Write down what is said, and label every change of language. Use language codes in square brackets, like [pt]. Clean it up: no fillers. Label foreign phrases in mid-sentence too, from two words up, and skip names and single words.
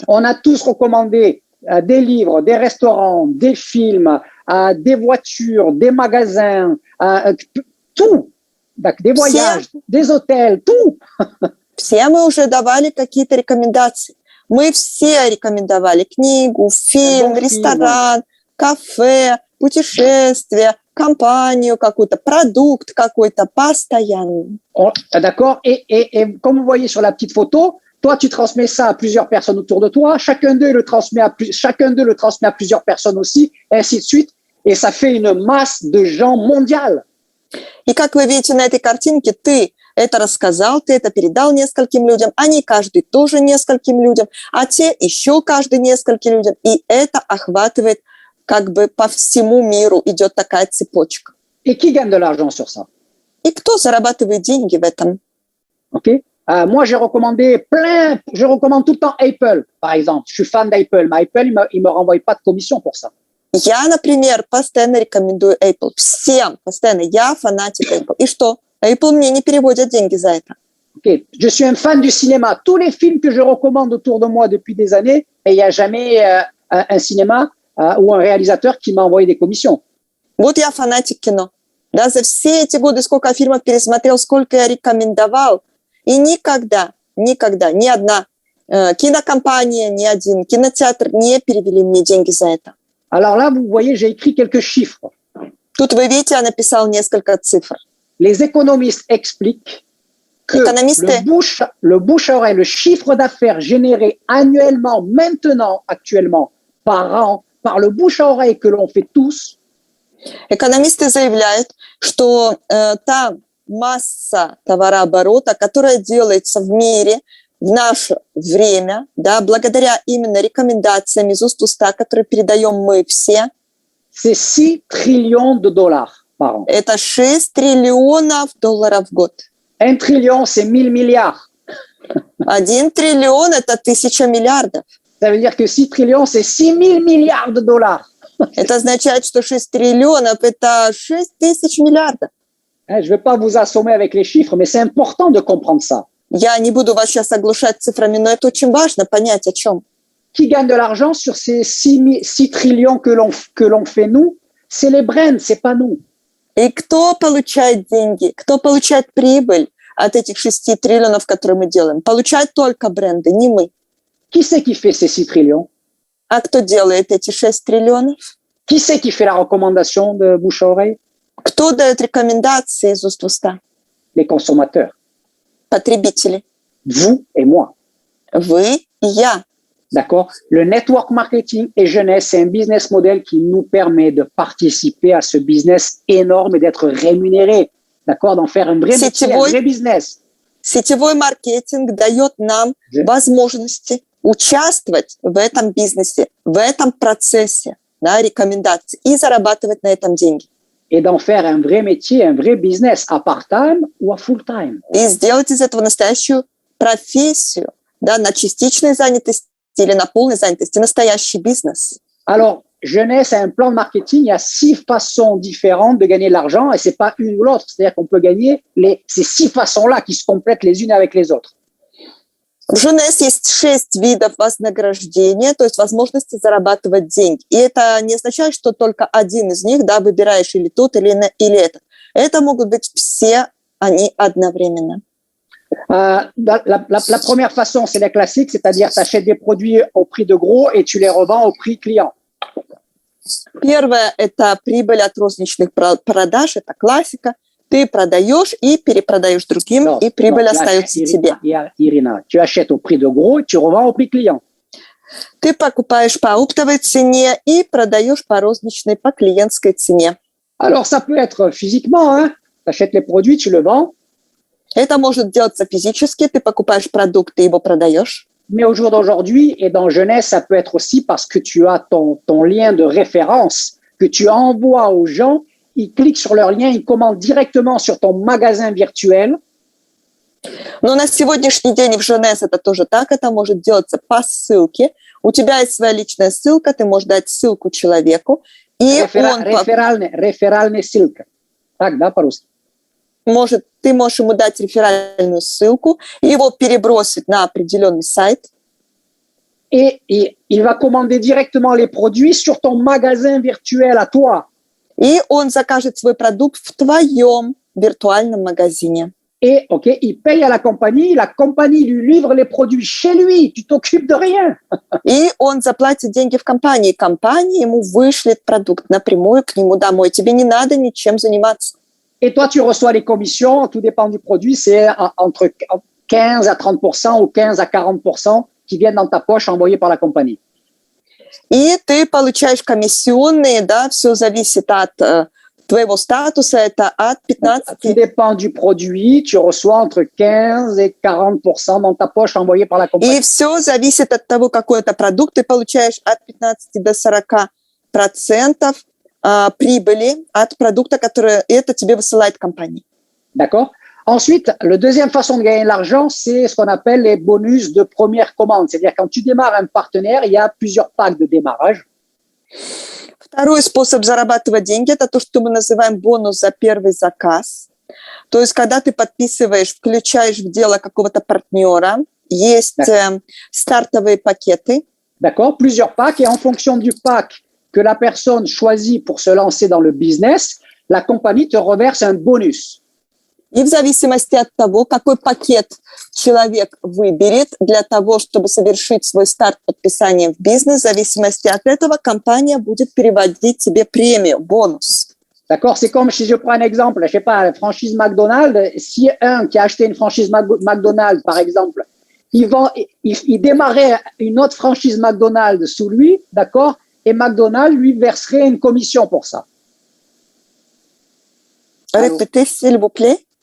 [fr] On a tous recommandé des livres, des restaurants, des films, des voitures, des magasins, tout. Des voyages, des hôtels, tout. [ru] Все мы уже давали какие-то рекомендации. Мы все рекомендовали книгу, фильм, ресторан, кафе, путешествие, компанию какую-то, продукт какой-то постоянно. [fr] D'accord. Et comme vous voyez sur la petite photo, toi, tu transmets ça à plusieurs personnes autour de toi. Chacun d'eux le transmet à plusieurs personnes aussi, et ainsi de suite. Et ça fait une masse de gens mondiale. [ru] И как вы видите на этой картинке, ты это рассказал, ты это передал нескольким людям, они каждый тоже нескольким людям, а те еще каждый нескольким людям. И это охватывает как бы по всему миру, идет такая цепочка. [fr] Et qui gagne de l'argent sur ça? [ru] И кто зарабатывает деньги в этом? [fr] OK. Moi, je recommande tout le temps Apple, par exemple. Je suis fan d'Apple, mais Apple, il me renvoie pas de commission pour ça. [ru] Я, например, постоянно рекомендую Apple. Всем постоянно. Я фанатик Apple. И что? Apple мне не переводят деньги за это. [fr] Okay. Je suis un fan du cinéma. Tous les films que je recommande autour de moi depuis des années, et il n'y a jamais un cinéma ou un réalisateur qui m'a envoyé des commissions. [ru] Вот я фанатик кино. Да, за все эти годы, сколько фильмов пересмотрел, сколько я рекомендовал, и никогда ни одна кинокомпания, ни один кинотеатр не перевели мне деньги за это. [fr] Alors là, vous voyez, j'ai écrit quelques chiffres. [ru] Тут вы видите, я написал несколько цифр. [fr] Les économistes expliquent que le bouche à oreille, le chiffre d'affaires généré annuellement, actuellement, par an, par le bouche à oreille que l'on fait tous. [ru] Экономисты заявляют, что та масса товарооборота, которая делается в мире в наше время, да, благодаря именно рекомендациям из уст в уста, которые передаем мы все, [fr] c'est 6 trillions de dollars par an. [ru] Это 6 триллионов долларов в год. [fr] 1 trillion, c'est 1000 milliards. [ru] 1 триллион – это 1000 миллиардов. [fr] Ça veut dire que 6 trillions, c'est 6000 milliards de dollars. [ru] Это означает, что 6 триллионов – это 6 тысяч миллиардов. [fr] Je ne vais pas vous assommer avec les chiffres, mais c'est important de comprendre ça. [ru] Я не буду вас сейчас оглушать цифрами, но это очень важно понять, о чем. [fr] Qui gagne de l'argent sur ces 6 trillions que l'on fait nous? C'est les brands, c'est pas nous. [ru] И кто получает деньги, кто получает прибыль от этих 6 триллионов, которые мы делаем? Получают только бренды, не мы. [fr] Qui c'est qui fait ces 6 trillions? [ru] А кто делает эти 6 триллионов? [fr] Qui c'est qui fait la recommandation de bouche à oreille? [ru] Кто дает рекомендации из уст в уста? [fr] Les consommateurs. [ru] Потребители. [fr] Vous et moi. [ru] Вы и я. [fr] D'accord? Le [en] network marketing [fr] et jeunesse, c'est un [en] business model [fr] qui nous permet de participer à ce business énorme et d'être rémunéré. D'accord? D'en faire un vrai métier, un vrai business. [ru] Сетевой маркетинг дает нам возможности участвовать в этом бизнесе, в этом процессе, да, рекомендаций и зарабатывать на этом деньги. [fr] Et d'en faire un vrai métier, un vrai business à part-time ou à full-time. [ru] И сделать из этого настоящую профессию, да, на частичной занятости или на полной занятости, настоящий бизнес. [fr] Alors, jeunesse a un plan de marketing, il y a 6 façons différentes de gagner de l'argent et c'est pas une ou l'autre. C'est-à-dire qu'on peut gagner ces 6 façons-là qui se complètent les unes avec les autres. [ru] В Jeunesse есть 6 видов вознаграждения, то есть возможности зарабатывать деньги. И это не означает, что только один из них, да, выбираешь или тот, или этот. Это могут быть все они одновременно. [fr] La première façon, c'est la classique, c'est-à-dire tu achètes des produits au prix de gros et tu les revends au prix client. [ru] Первое – это прибыль от розничных продаж, это классика. Ты продаешь и перепродаешь другим, и прибыль остается тебе. [fr] Irina, tu achètes au prix de gros et tu revends au prix client. [ru] Ты покупаешь по оптовой цене и продаешь по розничной, по клиентской цене. [fr] Alors, ça peut être physiquement, hein? Tu achètes les produits, tu le vends. [ru] Это может делаться физически, ты покупаешь продукт, ты его продаешь. [fr] Mais au jour d'aujourd'hui et dans jeunesse, ça peut être aussi parce que tu as ton lien de référence que tu envoies aux gens. Ils cliquent sur leur lien, ils commandent directement sur ton magasin virtuel. [ru] Но на сегодняшний день в Jeunesse это тоже так, это может делаться по ссылке. У тебя есть своя личная ссылка, ты можешь дать ссылку человеку, и Реферальная ссылка. Так, да, по-русски? Ты можешь ему дать реферальную ссылку, и его перебросить на определенный сайт. [fr] Et il va commander directement les produits sur ton magasin virtuel à toi. [ru] И он закажет свой продукт в твоем виртуальном магазине. [fr] Et, il paye à la compagnie lui livre les produits chez lui, tu t'occupes de rien. [ru] И он заплатит деньги в компании, компания ему вышлет продукт напрямую к нему домой, тебе не надо ничем заниматься. [fr] Et toi, tu reçois les commissions, tout dépend du produit, c'est entre 15 à 30% ou 15 à 40% qui viennent dans ta poche envoyés par la compagnie. [ru] И ты получаешь комиссионные, да, все зависит от твоего статуса, это от 15. [fr] Tout dépend du produit, tu reçois entre 15 et 40% dans ta poche envoyés par la compagnie. [ru] И все зависит от того, какой это продукт, ты получаешь от 15 до 40% прибыли от продукта, который это тебе высылает компания. [fr] D'accord. Ensuite, la deuxième façon de gagner de l'argent, c'est ce qu'on appelle les bonus de première commande. C'est-à-dire quand tu démarres un partenaire, il y a plusieurs packs de démarrage. [ru] Второй способ зарабатывать деньги – это то, что мы называем бонус за первый заказ. То есть, когда ты подписываешь, включаешь в дело какого-то партнера, есть стартовые пакеты. [fr] D'accord, plusieurs packs. Et en fonction du pack que la personne choisit pour se lancer dans le business, la compagnie te reverse un bonus. [ru] И в зависимости от того, какой пакет человек выберет для того, чтобы совершить свой старт подписания в бизнес, в зависимости от этого компания будет переводить тебе премию, бонус. [fr] D'accord, c'est comme si je prends un exemple, je sais pas, la franchise McDonald's, si un qui a acheté une franchise McDonald's, par exemple, il démarrait une autre franchise McDonald's sous lui, d'accord, et McDonald's lui verserait une commission pour ça. Répétez, s'il vous plaît.